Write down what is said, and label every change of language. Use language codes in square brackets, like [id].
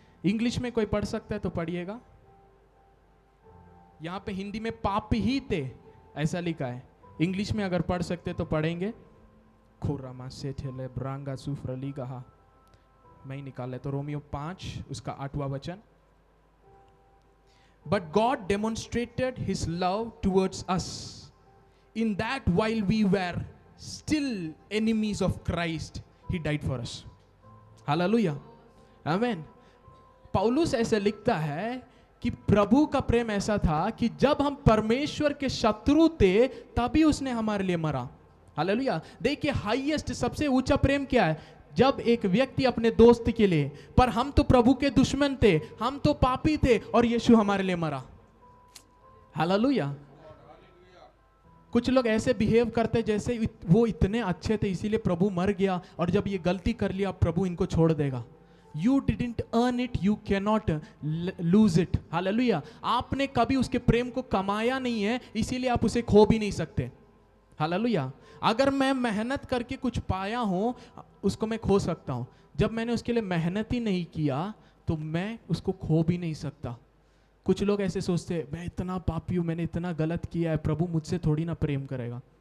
[hi] English में कोई पढ़ सकता है तो पढ़िएगा। यहां पे हिंदी में पापी ही थे ऐसा लिखा है, इंग्लिश में अगर पढ़ सकते तो पढ़ेंगे। खुरामा से ठेले ब्रांगा सुफ्रली कहा, मैं ही निकाल लेता। रोमियो 5 उसका 8वां वचन। [en] But God demonstrated his love towards us in that while we were still enemies of Christ, he died for us. Hallelujah. Amen. [hi] पौलुस ऐसे लिखता है कि प्रभु का प्रेम ऐसा था कि जब हम परमेश्वर के शत्रु थे तभी उसने हमारे लिए मरा। हालेलुया। देखिए हाईएस्ट सबसे ऊंचा प्रेम क्या है? जब एक व्यक्ति अपने दोस्त के लिए, पर हम तो प्रभु के दुश्मन थे, हम तो पापी थे और यीशु हमारे लिए मरा। हालेलुया। कुछ लोग ऐसे बिहेव करते जैसे वो इतने अच्छे थे इसीलिए प्रभु मर गया, और जब ये गलती कर लिया प्रभु इनको छोड़ देगा। [en] You didn't earn it, you cannot lose it. [hi] Hallelujah. आपने कभी उसके प्रेम को कमाया नहीं है, इसीलिए आप उसे खो भी नहीं सकते। हालेलुया। अगर मैं मेहनत करके कुछ पाया हूं उसको मैं खो सकता हूं, जब मैंने उसके लिए मेहनत ही नहीं किया तो मैं उसको खो भी नहीं सकता। कुछ लोग ऐसे सोचते हैं मैं इतना पापी हूं, मैंने इतना गलत किया है, प्रभु मुझसे थोड़ी ना प्रेम करेगा।